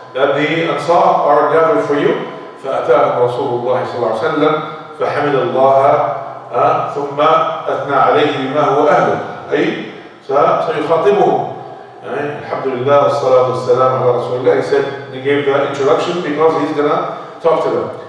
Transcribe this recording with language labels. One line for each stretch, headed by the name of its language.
English: That the Ansar are gathered for you.
Arabic: فأتاهم رسول الله صلى الله عليه وسلم فحمد الله ثم أثنى عليه بما هو أهله. أي سيخاطبهم. الحمد لله والصلاة والسلام على رسول الله.
English: He said, he gave the introduction because he's gonna talk to them.